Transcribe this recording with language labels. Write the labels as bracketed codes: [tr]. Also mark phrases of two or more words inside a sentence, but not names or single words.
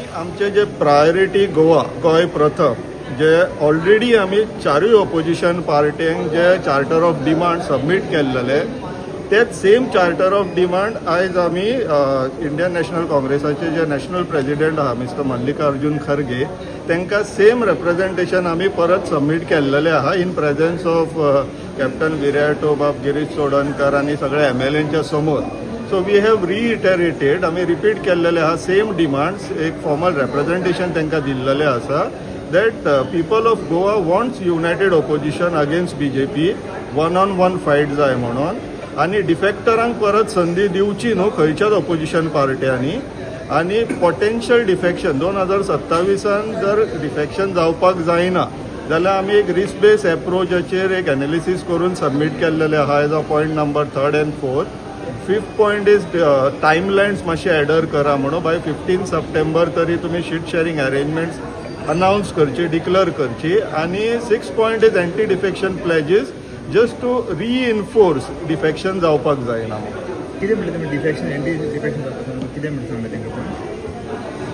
[kok] आमचे जे प्रायोरिटी गोवा गोंय प्रथम जे ऑलरेडी आमी 4 ऑपोजिशन पार्ट्यांक जे [en] charter of demand submit [kok] केल्लेले तेच [en] same charter of demand [kok] आयज आमी इंडियन नॅशनल काँग्रेसाचे जे [en] national president [kok] आहा मिस्टर मल्लिकार्जुन खरगे तांकां [en] same representation [kok] आमी परत सबमीट केल्लेले आहा [en] in presence of [kok] कॅप्टन विराटो बाब गिरीश चोडणकर आनी सगळे MLAंच्या समोर. [en] so we have reiterated [kok] आमी रिपीट केल्लेले आहा [en] same demands [kok] एक [en] formal representation [kok] तांकां दिल्लेलें आसा [en] that people of Goa wants united opposition against BJP, one-on-one fight [kok] जाय म्हणून आनी डिफेक्टरांक परत संदी दिवची न्हू खंयच्याच ऑपोजिशन पार्ट्यांनी आनी [en] potential defection [kok] 2027 जर डिफेक्शन जावपाक जायना जाल्यार आमी एक [en] risk base [kok] एप्रोचाचेर एक एनालिसीस करून सबमीट केल्लेले आहा [en] as a point number 3rd and 4th. 5th point is timelines [kok] मातशे एडर करा म्हणून बाय 15 सप्टेंबर तरी तुमी [en] seat sharing arrangements announce [kok] करची डिक्लेअर करची आनी [en] 6th point is anti defection pledges just to reinforce defection [kok] जावपाक जायना. कितें म्हणलें तुमी डिफेक्शन [en] anti defection [kok] जाता कितें म्हणटा सांगलें तेंकां